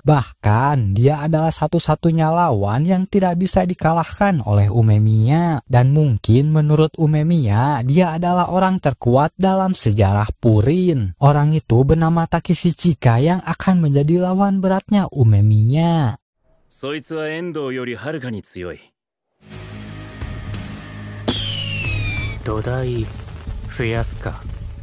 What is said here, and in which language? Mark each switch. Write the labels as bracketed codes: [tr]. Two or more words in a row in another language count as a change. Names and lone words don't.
[id] Bahkan dia adalah satu-satunya lawan yang tidak bisa dikalahkan oleh Umemiya. Dan mungkin menurut Umemiya, dia adalah orang terkuat dalam sejarah Purin. Orang itu bernama Takeshi Chika yang akan menjadi lawan beratnya Umemiya. [ja] そいつは遠藤よりはるかに強い。土台増やすか。